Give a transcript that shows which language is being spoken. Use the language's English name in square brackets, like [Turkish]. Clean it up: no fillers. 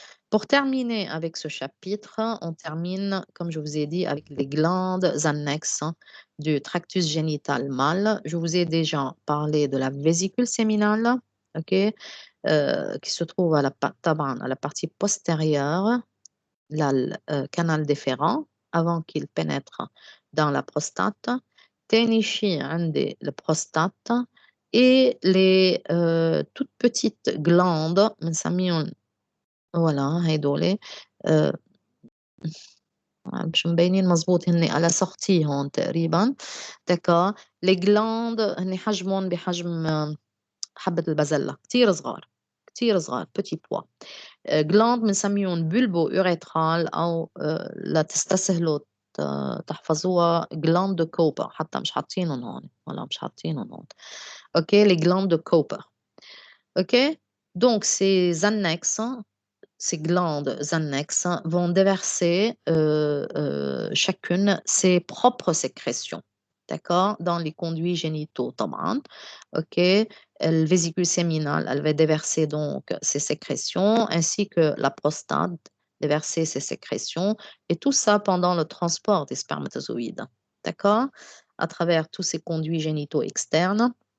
[French] Pour terminer avec ce chapitre, on termine, comme je vous ai dit, avec les glandes annexes du tractus génital mâle. Je vous ai déjà parlé de la vésicule séminale, OK, qui se trouve à la partie postérieure, le canal déférent, avant qu'il pénètre dans la prostate. [Arabic] تاني شيء عندي [French] le prostate et les toutes petites glandes [Arabic] بنسميهم voilà هيدول مش مبينين مزبوط هن على sortie هون تقريبا d'accord. [French] les glandes [Arabic] هن حجمهم بحجم حبة البازلاء، كتير صغار كتير صغار [French] petit pois. [Arabic] glandes بنسميهم bulbo urethral أو لا تستسهلوا تحفظوها glandes de Cooper، حتى مش حاطينهم هون، ولا مش حاطينهم هون. [French] OK, les glandes de Cooper. OK, donc ces annexes, ces glandes annexes vont déverser chacune ses propres sécrétions, d'accord, dans les conduits génitaux. OK, la vésicule séminale, elle va déverser donc ses sécrétions, ainsi que la prostate déverser ses sécrétions, et tout ça pendant le transport des spermatozoïdes, d'accord, à travers tous ces conduits génitaux externes.